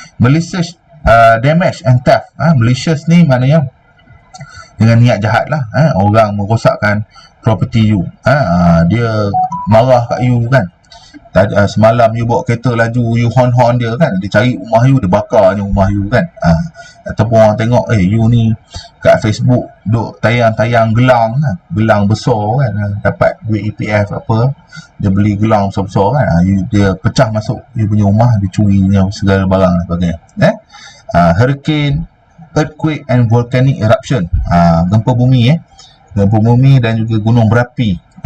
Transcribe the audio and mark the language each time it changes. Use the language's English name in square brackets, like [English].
[English] Malicious damage and theft. [Malay] Malicious ni maknanya dengan niat jahat lah. Orang merosakkan property you. Dia marah kat you kan. Semalam you bawa kereta laju, you horn dia kan, dia cari rumah you, dia bakar je rumah you kan. Ataupun orang tengok you ni kat Facebook duk tayang-tayang gelang kan, gelang besar kan, dapat duit EPF apa, dia beli gelang besar-besar kan, dia pecah masuk you punya rumah, dia curi segala barang dan sebagainya. [English] Hurricane, earthquake and volcanic eruption. [Malay] Gempa bumi dan juga gunung berapi.